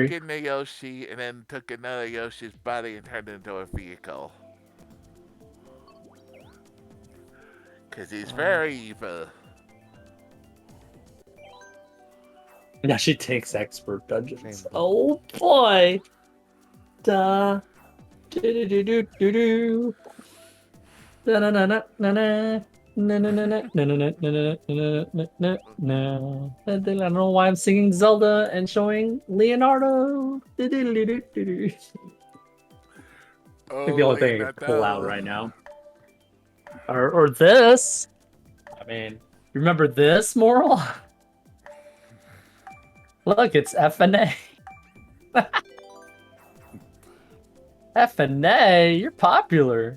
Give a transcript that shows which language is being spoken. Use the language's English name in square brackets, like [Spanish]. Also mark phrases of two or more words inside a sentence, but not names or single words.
[English] skinned the Yoshi and then took another Yoshi's body and turned it into a vehicle. Cause he's very evil. Now she takes expert dungeons. Oh boy! Da do do do do do do. Da na na na na na. No, no, no, no, no, no, no, no, no, no, no, no. I don't know why I'm singing Zelda and showing Leonardo. I think the only thing I can pull out right now. Or this. I mean, you remember this, Moral? Look, it's FNA. FNA, you're popular.